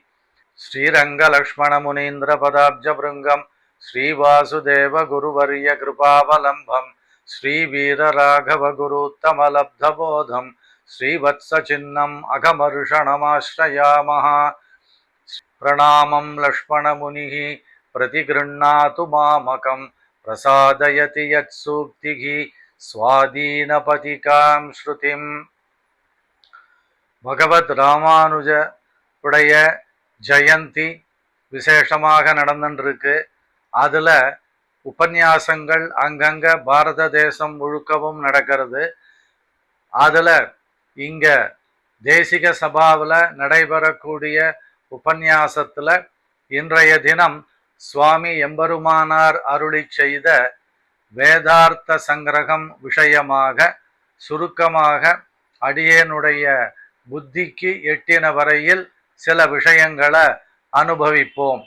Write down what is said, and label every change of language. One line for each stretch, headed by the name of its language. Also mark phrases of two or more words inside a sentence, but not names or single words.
Sanskrit: श्रीरङ्गलक्ष्मणमुनीन्द्रपदाब्जभृङ्गं श्रीवासुदेवगुरुवर्यकृपावलम्बं श्रीवीरराघवगुरुत्तमलब्धबोधं श्रीवत्सचिह्नम् अघमर्षणमाश्रयामः। प्रणामं लक्ष्मणमुनिः प्रतिगृह्णातु मामकं प्रसादयति यत्सूक्तिः स्वाधीनपतिकां श्रुतिम्।
Tamil: பகவத் ராமானுஜ உடைய ஜெயந்தி விசேஷமாக நடந்துருக்கு. அதுல உபன்யாசங்கள் அங்கங்க பாரத தேசம் முழுக்கவும் நடக்கிறது. அதுல இங்க தேசிக சபாவில் நடைபெறக்கூடிய உபன்யாசத்துல இன்றைய தினம் சுவாமி எம்பெருமானார் அருளி செய்த வேதார்த்த சங்கிரகம் விஷயமாக சுருக்கமாக அடியேனுடைய புத்திக்கு எட்டின வரையில் சில விஷயங்களை அனுபவிப்போம்.